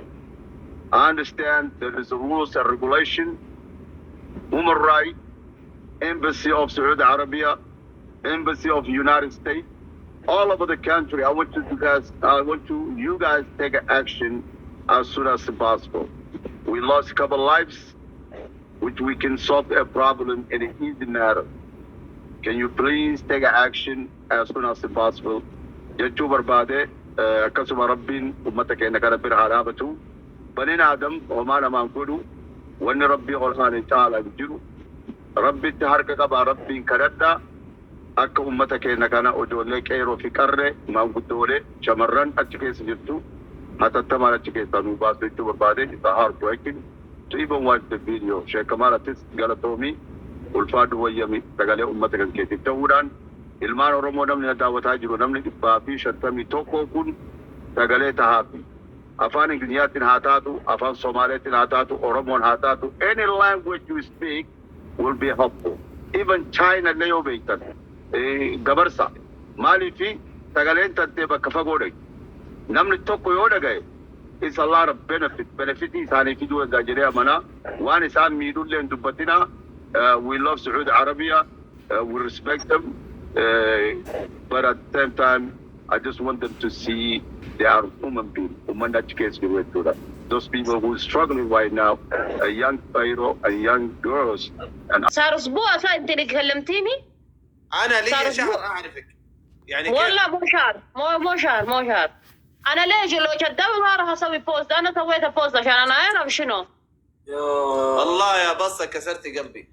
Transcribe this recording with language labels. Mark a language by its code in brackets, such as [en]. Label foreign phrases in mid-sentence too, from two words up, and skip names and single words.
[en] I understand there is a rules and regulation, human rights, embassy of Saudi Arabia, embassy of the United States, all over the country. I want you guys take action as soon as possible. We lost a couple lives, which we can solve a problem in an easy manner. Can you please take action as soon as possible? [om] Jechuu barbaade akkasuma rabbiin ummata keenya kana bira haraabatu baniin Adam homaa namaan godhu wanni rabbii ol'aanee caalaa jiru rabbitti harka qaba rabbiin kadhadhaa akka ummata keenya kana ijoollee qeeroo fi qarree maanguddoolee shamarran achi keessa jirtu hatattamaan achi keessaa nuu baasu jechuu barbaade [en] it's a hard working to even watch the video. [om] Sheekh Kamaalatis galatoomii ulfaadhu wayyami sagalee ummata kan keetiif ta'uudhaan ilmaan Oromoo namni daawwataa jiru namni 151 kun sagalee tahaafi afaan Ingiliziitiin haa taatu afaan Somaaliitiin haa taatu Oromoon haa taatu [en] any language you speak will be helpful. [om] Even China illee yoo beektan gabarsa maaliifi sagaleen tantee bakka fagoo dhaqi namni tokko yoo dhagaye [en] it's a lot of benefit [om] isaanii fiduu egaa jedhee amanaa waan isaan miidhullee hin dubbatinaa. [en] We love Saudi Arabia, we respect them, but at the same time, I just want them to see they are human beings. Those people who are struggling right now, a young Cairo, a young girls. [ar] صار أسبوع أنت اللي كلمتيني؟ أنا لي شهر أعرفك. يعني والله مو شهر. أنا ليش لو كذاب ما راح أسوي بوست، أنا سويت بوست عشان أنا أعرف شنو. الله يا بصة كسرتي قلبي.